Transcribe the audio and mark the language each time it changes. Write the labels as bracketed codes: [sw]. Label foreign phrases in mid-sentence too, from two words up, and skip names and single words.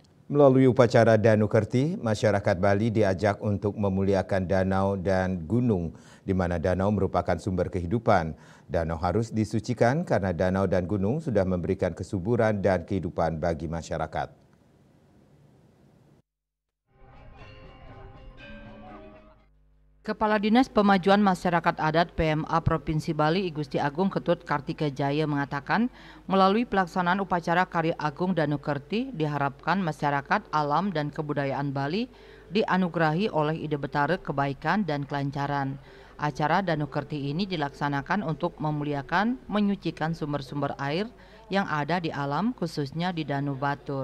[id] Melalui upacara Danu Kerti, masyarakat Bali diajak untuk memuliakan danau dan gunung, di mana danau merupakan sumber kehidupan. Danau harus disucikan karena danau dan gunung sudah memberikan kesuburan dan kehidupan bagi masyarakat. Kepala Dinas Pemajuan Masyarakat Adat PMA Provinsi Bali I Gusti Agung Ketut Kartika Jaya mengatakan, melalui pelaksanaan upacara Karya Agung Danu Kerti diharapkan masyarakat, alam dan kebudayaan Bali dianugerahi oleh ide betara kebaikan dan kelancaran. Acara Danu Kerti ini dilaksanakan untuk memuliakan, menyucikan sumber-sumber air yang ada di alam, khususnya di Danau Batur.